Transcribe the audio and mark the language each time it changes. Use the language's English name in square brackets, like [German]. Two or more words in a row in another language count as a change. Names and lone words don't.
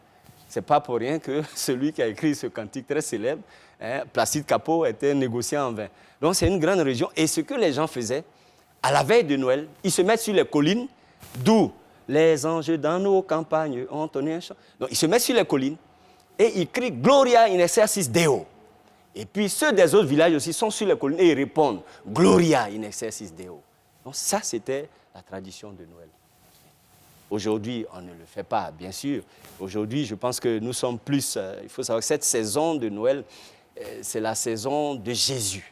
[French] Ce n'est pas pour rien que celui qui a écrit ce cantique très célèbre, Placide Cappeau, était négociant en vin. Donc c'est une grande région. Et ce que les gens faisaient, à la veille de Noël, ils se mettent sur les collines, d'où les anges dans nos campagnes ont entonné un chant. Donc ils se mettent sur les collines et ils crient « [Latin] Gloria in excelsis Deo ». [French] Et puis ceux des autres villages aussi sont sur les collines et ils répondent « [Latin] Gloria in excelsis Deo ». [French] Donc ça, c'était la tradition de Noël. Aujourd'hui, on ne le fait pas, bien sûr. Aujourd'hui, je pense que nous sommes plus... il faut savoir que cette saison de Noël, c'est la saison de Jésus.